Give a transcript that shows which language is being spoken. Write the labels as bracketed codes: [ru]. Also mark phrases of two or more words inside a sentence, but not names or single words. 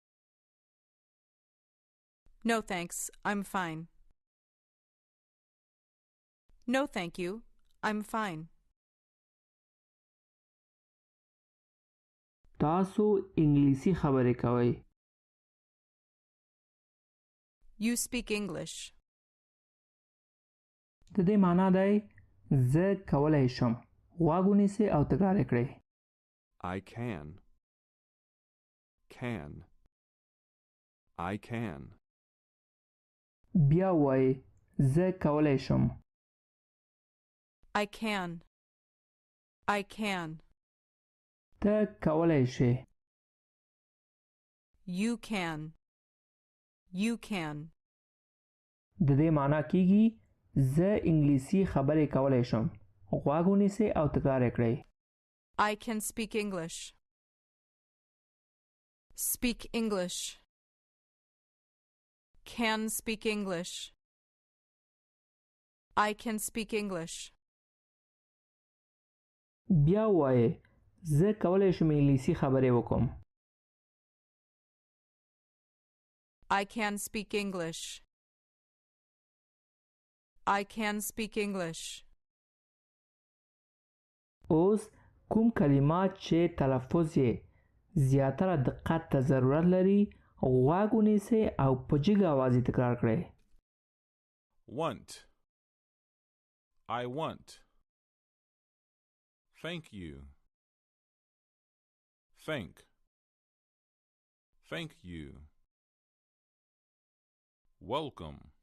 [en] No thanks, I'm fine. No thank you, I'm fine. [ps] تاسو انګلیسي خبرې کوئ. [en] You speak English. [ps] د دې معنا دی زه کولی شم. غوږ ونیسئ او تکرار یې کړئ. [en] I can. Can. I can. [ps] بیا وایئ زه کولی شم. [en] I can. I can. [ps] ته کولی شې. [en] You can. You can. [ps] د دې معنی کیږي زه انګلیسي خبرې کولای شم. غوږ ونیسئ او تکرار یې کړئ. [en] I can speak English. Speak English. Can speak English. I can speak English. [ps] بیا وایئ زه کولای شم انګلیسي خبرې وکړم. [en] I can speak English. I can speak English. [ps] اوس کوم کلمات چې تلفظ یې زیاتره دقت ته ضرورت لري غوږ ونیسئ او په جګ اواز یې تکرار کړئ. [en] Want. I want. Thank you. Thank. Thank you. Welcome.